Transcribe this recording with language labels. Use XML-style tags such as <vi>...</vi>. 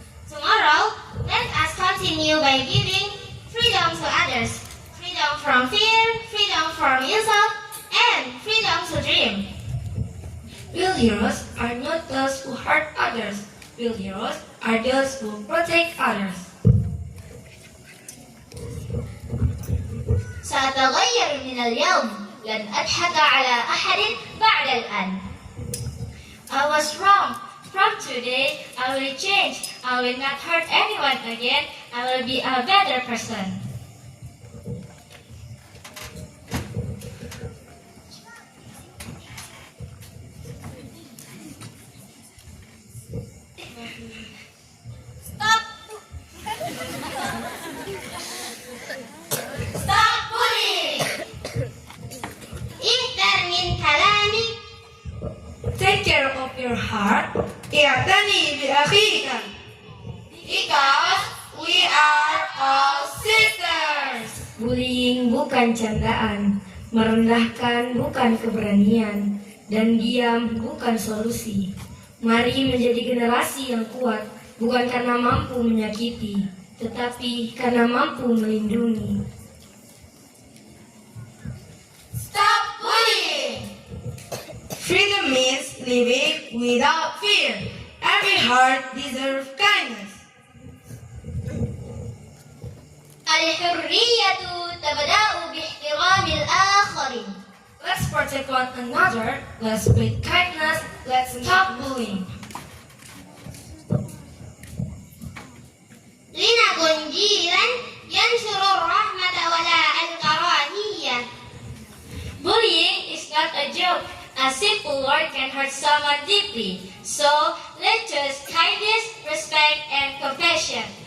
<en>Tomorrow, let us continue by giving freedom to others. Freedom from fear, freedom from insult, and freedom to dream. Real heroes are not those who hurt others. Real heroes are those who protect others.</en> <ar>سأتغير من اليوم لن أضحك على أحد بعد الآن.</ar> <en>I was wrong. From today, I will change. I will not hurt anyone again. I will be a better person. Stop! Stop bullying!</en> <ar>اهدر من كلامك.</ar> <en>Take care of your heart.</en> <ar>اعتني بأخيك.</ar> <en>Because we are all sisters.</en> <id>Bullying bukan candaan, merendahkan bukan keberanian, dan diam bukan solusi. Mari menjadi generasi yang kuat, bukan karena mampu menyakiti, tetapi karena mampu melindungi.</id> <en>Stop bullying. Freedom means living without fear. Every heart deserves kindness.</en> <ar>الحرية تبدأ باحترام الآخرين.</ar> <en>Let's protect one another, let's spread kindness, let's stop bullying.</en> <ar>لنكن جيلا ينشر الرحمة ولا الكراهية.</ar> <en>Bullying is not a joke. A simple word can hurt someone deeply. So, let's choose kindness, respect, and compassion.</en>